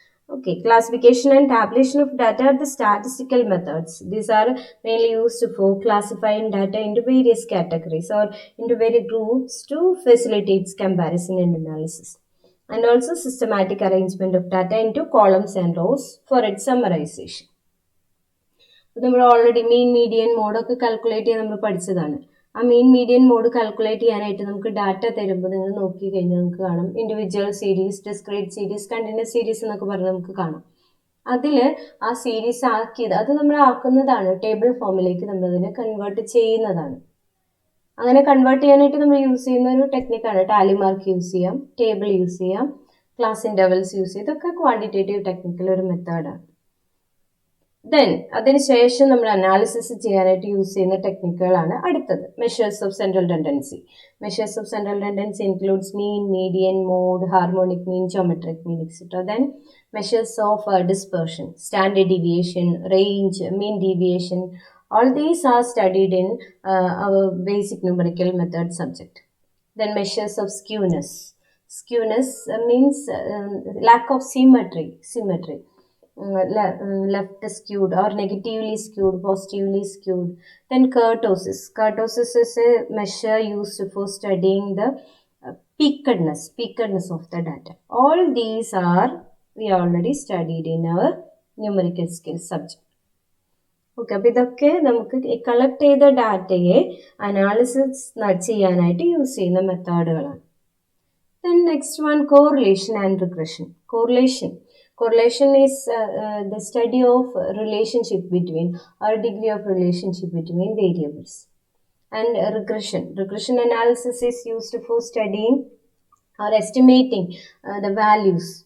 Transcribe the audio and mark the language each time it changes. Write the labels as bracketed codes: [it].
[en] Okay, classification and tabulation of data are the statistical methods. These are mainly used for classifying data into various categories or into various groups to facilitate comparison and analysis. And also systematic arrangement of data into columns and rows for its summarization. [ml] നമ്മൾ already mean median മോഡൊക്കെ calculate ചെയ്യാൻ നമ്മൾ പഠിച്ചതാണ്. ആ mean median mode calculate ചെയ്യാനായിട്ട് നമുക്ക് data തരുമ്പോൾ നിങ്ങൾ നോക്കി കഴിഞ്ഞാൽ നമുക്ക് കാണാം individual series, discrete series, continuous series എന്നൊക്കെ പറഞ്ഞ് നമുക്ക് കാണാം. അതിൽ ആ സീരീസ് ആക്കിയത് അത് നമ്മൾ ആക്കുന്നതാണ്, ടേബിൾ ഫോമിലേക്ക് നമ്മളതിനെ കൺവേർട്ട് ചെയ്യുന്നതാണ്. അങ്ങനെ കൺവേർട്ട് ചെയ്യാനായിട്ട് നമ്മൾ യൂസ് ചെയ്യുന്ന ഒരു ടെക്നിക്കാണ് ടാലി മാർക്ക് യൂസ് ചെയ്യാം, ടേബിൾ യൂസ് ചെയ്യാം, ക്ലാസ് ഇൻ്റർവൽസ് യൂസ് ചെയ്യും. ഇതൊക്കെ ക്വാണ്ടിറ്റേറ്റീവ് ടെക്നിക്കിൽ ഒരു മെത്തേഡാണ്. ദെൻ അതിനുശേഷം നമ്മൾ അനാലിസിസ് ചെയ്യാനായിട്ട് യൂസ് ചെയ്യുന്ന ടെക്നിക്കുകളാണ് അടുത്തത്. [en] Measures of central tendency. Measures of central tendency includes mean, median, mode, harmonic mean, geometric mean, etcetera. Then measures of dispersion, standard deviation, range, mean deviation. All these are studied in our basic numerical method subject. Then measures of skewness. Skewness means lack of symmetry. Left skewed or negatively skewed, positively skewed. Then kurtosis. Kurtosis is a measure used for studying the peakedness of the data. All these are we already studied in our numerical skills subject. [ml] Okay, അപ്പോൾ ഇതൊക്കെ നമുക്ക് collect ചെയ്ത ഡാറ്റയെ analysis ചെയ്യാനായിട്ട് use ചെയ്യുന്ന മെത്തേഡുകളാണ്. [en] Then next one, correlation and regression. Correlation is the study of relationship between or degree of relationship between variables. And regression analysis is used for studying or estimating the values.